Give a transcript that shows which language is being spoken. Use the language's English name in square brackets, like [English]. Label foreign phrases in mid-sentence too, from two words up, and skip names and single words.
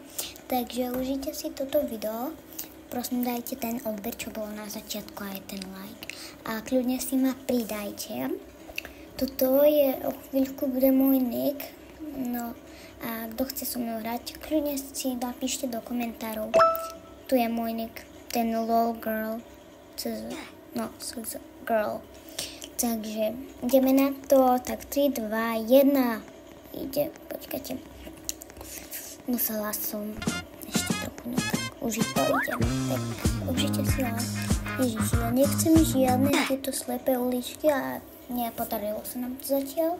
[Slovak] Takže užite si toto video. Prosím, dajte ten odber, čo bolo na začiatku, aj ten like. A kľudne si ma pridajte. Toto je, o chvíľku bude môj nick. No a kto chce so mnou hrať, kľudne si napíšte do komentárov. Tu je môj nick, ten lol girl. Girl. Takže ideme na to, tak 3, 2, 1. Ide, počkajte. Musela som ešte trochu, no tak už to ide. Tak užite si ho. Ježiš, ja nechcem žiadne tieto slepé uličky a nepodarilo sa nám to zatiaľ.